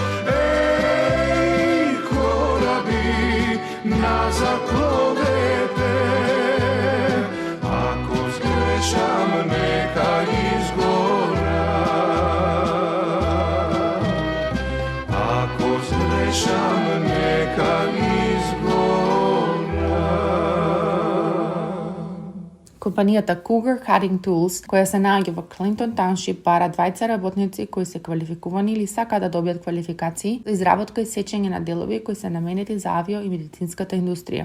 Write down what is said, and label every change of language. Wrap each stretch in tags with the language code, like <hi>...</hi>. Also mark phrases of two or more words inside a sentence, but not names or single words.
<mk>Ej, korabi, nazad plovete, ako zgrešam neka izgoram. Ako zgrešam neka izgoram. Компанијата Cougar Cutting Tools, која се наоѓа во Клинтон Тауншип, бара 20 работници кои се квалификувани или сакаат да добијат квалификации за изработка и сечење на делови кои се наменети за авио и медицинската индустрија.</mk>